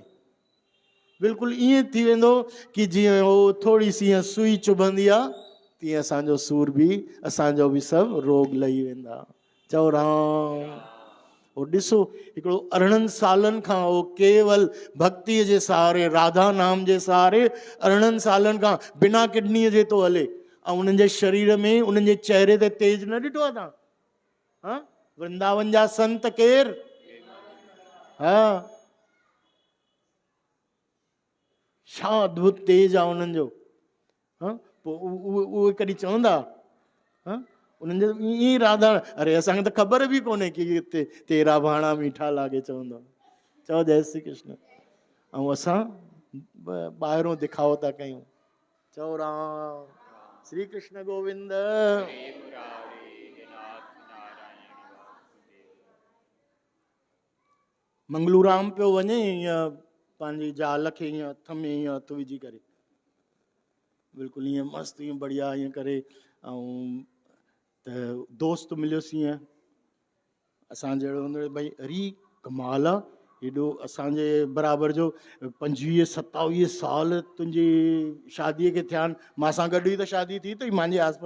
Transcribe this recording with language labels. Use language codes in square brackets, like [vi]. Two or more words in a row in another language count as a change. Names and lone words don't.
[sd] बिल्कुलु ईअं थी वेंदो कि जीअं उहो थोरी सी सुई चुभंदी आहे तीअं असांजो सूर बि, असांजो बि सभु रोग लही वेंदा। चओ राम। उहो ॾिसो हिकिड़ो 18 सालनि खां उहो केवल भक्तीअ जे सहारे, राधा नाम जे सहारे 18 सालनि खां बिना किडनीअ जे थो हले, ऐं उन्हनि जे शरीर में, उन्हनि जे चेहरे ते तेज न ॾिठो आहे तव्हां? हा वृंदावन जा संत केरु? हा छा अद्भुत तेज आहे उन्हनि जो। हा पोइ उहे कॾहिं चवंदा? हा उन्हनि जो ईअं राधा, अरे असांखे त ख़बर बि कोन्हे कि [pa] ਤੇਰਾ ਭਾਣਾ ਮੀਠਾ ਲਾਗੈ [sd] चवंदा। चओ जय श्री कृष्ण। ऐं असां ॿाहिरों दिखाओ था कयूं। चओ राम। श्री कृष्ण गोविंद। मंगलूराम पियो वञे ईअं पंहिंजी ज़ाल खे ईअं हथ में ईअं हथु विझी करे, बिल्कुलु ईअं मस्तु ईअं बढ़िया ईअं करे, ऐं त दोस्त मिलियोसीं ईअं असां जहिड़ो हूंदो भई, अरे कमाल आहे, हेॾो असांजे बराबरि जो 25-27 साल तुंहिंजी शादीअ खे थिया आहिनि, मां सां गॾु ई त शादी थी अथई मुंहिंजे आसपास।